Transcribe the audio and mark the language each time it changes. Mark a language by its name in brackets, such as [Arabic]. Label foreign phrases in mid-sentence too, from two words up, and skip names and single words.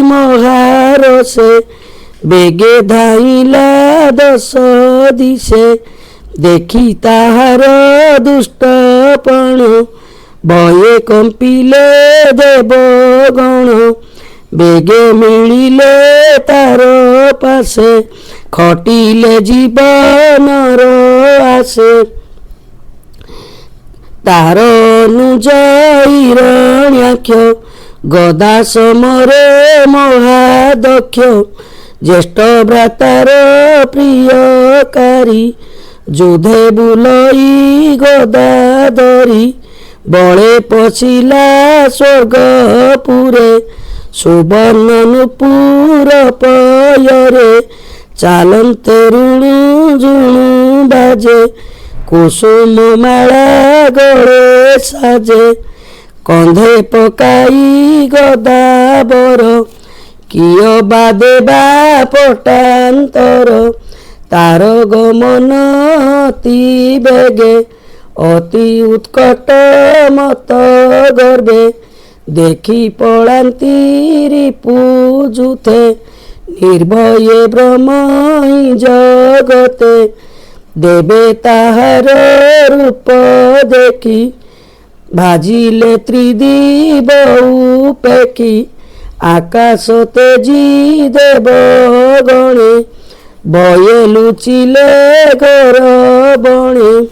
[Odia] ମହାରସେ ବେଗେ ଧାଇଲା ଦଶ ଦିଶେ ଦେଖି ତାହାର ଦୁଷ୍ଟପଣ ଭୟେ କମ୍ପିଲେ ଦେବଗଣ ବେଗେ ମିଳିଲେ ତାର ପାସେ ଖଟିଲେ ଜୀବନର ଆସେ ତାର ଅନୁଜ ହିରଣ୍ୟାକ୍ଷ ଗଦା ସମରେ ମହାଦକ୍ଷ ଜ୍ୟେଷ୍ଠ ଭ୍ରାତାର ପ୍ରିୟକାରୀ ଜୁଧେ ବୁଲଇ ଗଦା ଧରି ବଳେ ପଶିଲା ସ୍ୱର୍ଗପୁରେ ସୁବର୍ଣ୍ଣ ନୁପୁର ପୟରେ ଚାଲନ୍ତେ ଋଣୁ ଝୁଣୁ ବାଜେ କୁସୁମ ମାଳା ଗଳେ ସାଜେ କନ୍ଧେ ପକାଇ ଗଦା ବର କିୟ ବାଦେ ବା ପଟାନ୍ତର ତାର ଗମନ ଅତି ବେଗେ ଅତି ଉତ୍କଟ ମତ ଗର୍ଭେ ଦେଖି ପଳାନ୍ତି ରିପୁଜୁଥେ ନିର୍ଭୟେ ବ୍ରହ୍ମ ଜଗତେ ଦେବେ ତାହାର ରୂପ ଦେଖି ଭାଜିଲେ ତ୍ରିଦିବ ଉପେଖି ଆକାଶ ତେଜି ଦେବ ଗଣେ ଭୟେ ଲୁଚିଲେ ଘର ବଣେ